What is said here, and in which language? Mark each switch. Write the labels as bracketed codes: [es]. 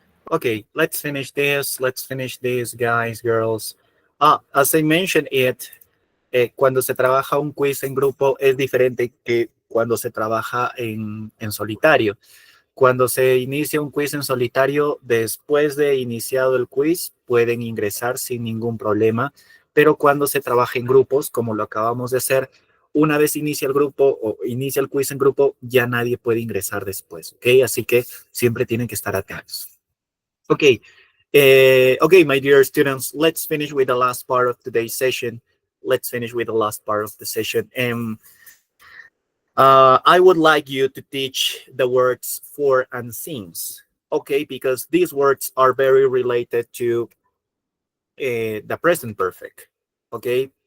[en] Okay, let's finish this. Let's finish this, guys, girls. As I mentioned it, [es] cuando se trabaja un quiz en grupo es diferente que cuando se trabaja en solitario. Cuando se inicia un quiz en solitario, después de iniciado el quiz, pueden ingresar sin ningún problema, pero cuando se trabaja en grupos, como lo acabamos de hacer, una vez inicia el grupo o inicia el quiz en grupo, ya nadie puede ingresar después, ¿ok? Así que siempre tienen que estar atentos. [en] Okay, okay, my dear students, let's finish with the last part of today's session. Let's finish with the last part of the session. I would like you to teach the words for and since, okay, because these words are very related to the present perfect, okay?